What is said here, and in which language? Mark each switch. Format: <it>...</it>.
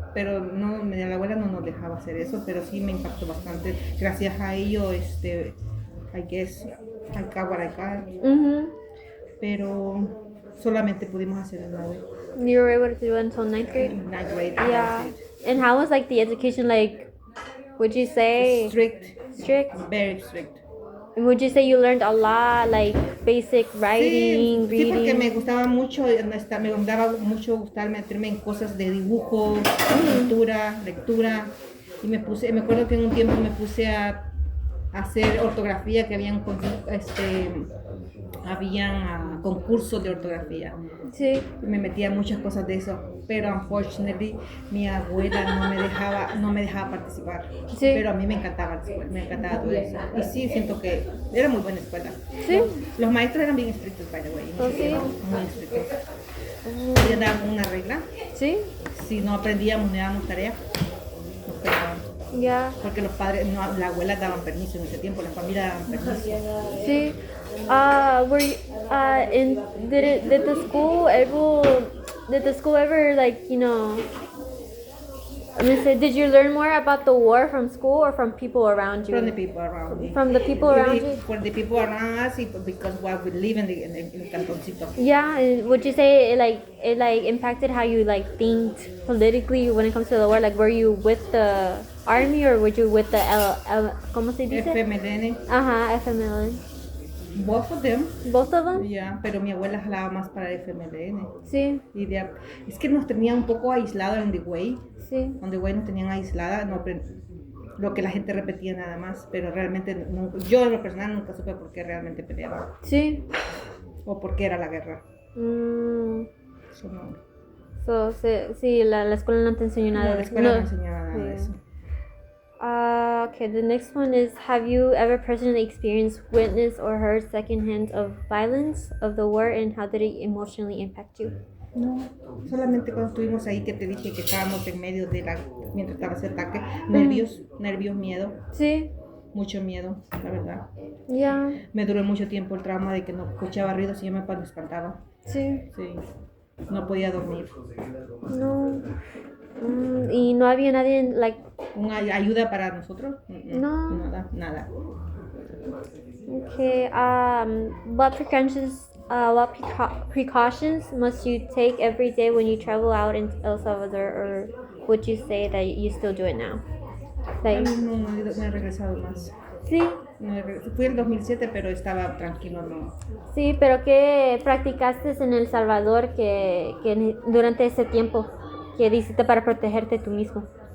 <es>Pero no, la abuela no nos dejaba hacer eso, pero sí me impactó bastante. Gracias a ello,</es> <en>I guess, I got what I got.</en> <es>Pero solamente pudimos hacer el 9.</es> <en>You were able to do it until 9th grade? 9th grade. Yeah. And how was like the education like, would you say? Strict? Very strict. And would you say you learned a lot, like basic writing,</en> <es>Sí,</es> <en>reading?</en> <es>sí, porque me gustaba mucho, me daba mucho gustar meterme en cosas de dibujo, lectura. Y me acuerdo que en un tiempo me puse a hacer ortografía, que habían concursos de ortografía. Sí. Me metía muchas cosas de eso, pero unfortunately mi abuela no me dejaba participar. Sí. Pero a mí me encantaba la escuela, me encantaba todo eso. Y sí, siento que era muy buena escuela. Sí. Los maestros eran bien estrictos,</es> <en>by the way.</en> <es>Sí. Muy estrictos. Ellos daban una regla. Sí. Si no aprendíamos ni dábamos tarea, nos pegaban. Yeah. Porque los padres, la abuela daban permiso en ese tiempo, la familia daban permiso. Sí.</es> <en>Were you, did the school ever like, you know, I'm gonna say, did you learn more about the war from school or from people around you? From the people around me. From the people around you? For the people around us, because what we live in the cantoncito. Yeah, and would you say it impacted how you like think politically when it comes to the war? Like, were you with the army or were you with the</en> <es>¿cómo se dice?</es> <en>FMLN. FMLN. Both of them. Both of them?</en> <es>Yeah, pero mi abuela jalaba más para FMLN. Sí. Es que nos tenía un poco aislados en The Way. Sí. On The Way nos tenían aislada, lo que la gente repetía nada más, pero realmente yo en lo personal nunca supe por qué realmente peleaban. Sí. O por qué era la guerra. Eso no. Sí, la escuela no te enseñó nada de eso. La escuela no enseñaba nada de eso.</es> <en>Okay, the next one is, have you ever personally experienced, witnessed, or heard secondhand of violence of the war, and how did it emotionally impact you?</en> <es>No, solamente cuando estuvimos ahí que te dije que estábamos en medio mientras estaba ese ataque, nervios, miedo. Sí. Mucho miedo, la verdad. Ya. Me duró mucho tiempo el trauma de que no escuchaba ruidos y yo me espantaba. Sí. Sí. No podía dormir. No. Y no había nadie, like... ¿Una ayuda para nosotros? No. Nada.</es> <en>Okay, what precautions must you take every day when you travel out in El Salvador, or would you say that you still do it now? Like,</en> <es>No he regresado más. Sí. Fui en 2007, pero estaba tranquilo, no. Sí, pero ¿qué practicaste en El Salvador que durante ese tiempo que hiciste para protegerte tú mismo?</es>